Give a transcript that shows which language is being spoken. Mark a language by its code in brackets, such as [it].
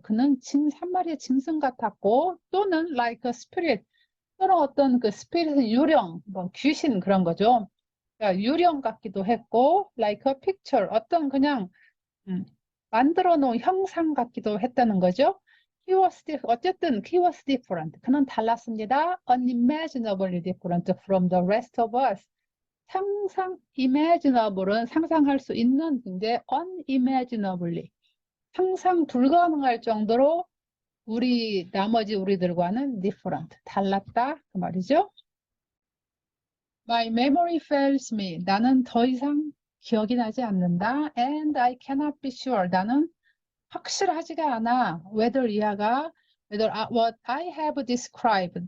[ko] 그는 한 마리의 짐승 같았고 또는 [en] like a spirit. [ko] 또는 어떤 그 스피릿은 유령, 뭐 귀신 그런 거죠. 그러니까 유령 같기도 했고 [en] like a picture. [ko] 어떤 그냥 만들어 놓은 형상 같기도 했다는 거죠. [en] 어쨌든 he was different. [ko] 그는 달랐습니다. [en] unimaginably different from the rest of us. [ko] imaginable은 상상할 수 있는 근데 unimaginably 상상 불가능할 정도로 나머지 우리들과는 different 달랐다 그 말이죠. [en] My memory fails me. [ko] 나는 더 이상 기억이 나지 않는다. [en] And I cannot be sure. [ko] 나는 확실하지가 않아. [en] whether what I have described.